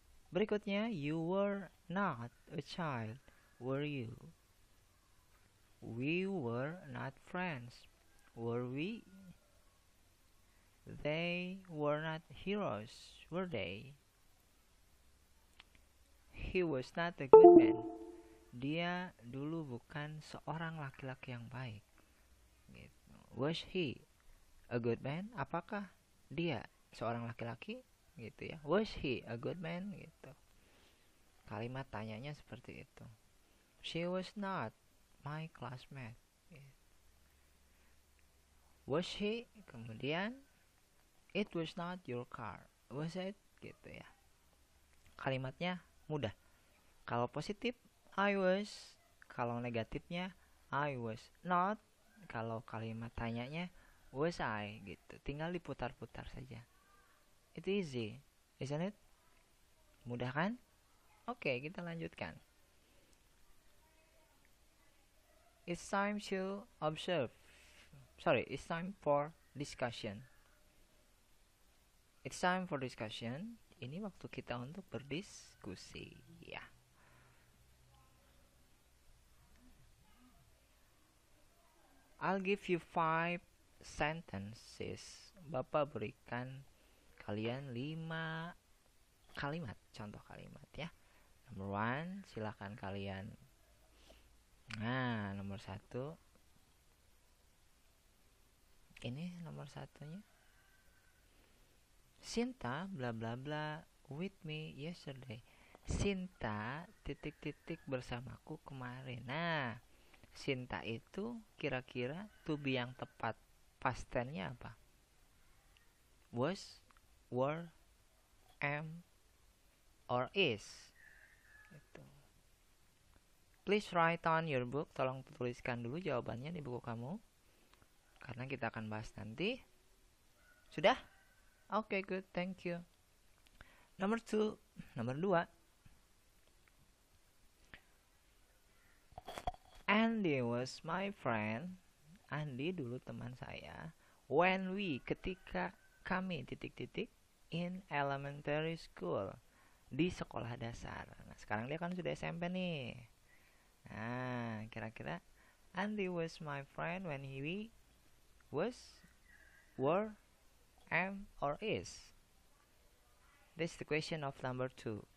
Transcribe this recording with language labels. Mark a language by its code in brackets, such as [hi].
[id] Berikutnya, [en] you were not a child, were you? We were not friends, were we? They were not heroes, were they? He was not a good man. [id] Dia dulu bukan seorang laki-laki yang baik. Gitu. [en] Was he a good man? [id] Apakah dia seorang laki-laki? Gitu ya. [en] Was he a good man? [id] Gitu. Kalimat tanyanya seperti itu. [en] She was not my classmate. Gitu. Was he? [id] Kemudian [en] it was not your car. Was it? [id] Gitu ya. Kalimatnya mudah. Kalau positif [en] I was, [id] kalau negatifnya [en] I was not, [id] kalau kalimat tanyanya [en] was I [id] gitu. Tinggal diputar-putar saja. [en] It's easy, isn't it? [id] Mudah kan? Oke, kita lanjutkan. [en] It's time to observe. It's time for discussion. It's time for discussion. [id] Ini waktu kita untuk berdiskusi, ya. [en] I'll give you 5 sentences. [id] Bapak berikan kalian 5 kalimat, contoh kalimat ya. Number 1, silakan kalian. Nah, nomor 1. Ini nomor 1-nya. [en] Sinta bla bla bla with me yesterday. [id] Sinta titik-titik bersamaku kemarin. Nah, Sinta itu kira-kira to be yang tepat past tense-nya apa? [en] Was, were, am, or is. Gitu. Please write on your book. [id] Tolong tuliskan dulu jawabannya di buku kamu, karena kita akan bahas nanti. Sudah? Oke, [en] good, thank you. [id] Nomor 2. [en] Andy was my friend. [id] Andy dulu teman saya. [en] When we, [id] ketika kami titik-titik [en] in elementary school, [id] di sekolah dasar. Nah, sekarang dia kan sudah SMP nih. Nah, kira-kira [en] Andy was my friend when we was, were, am, or is. This is the question of number 2.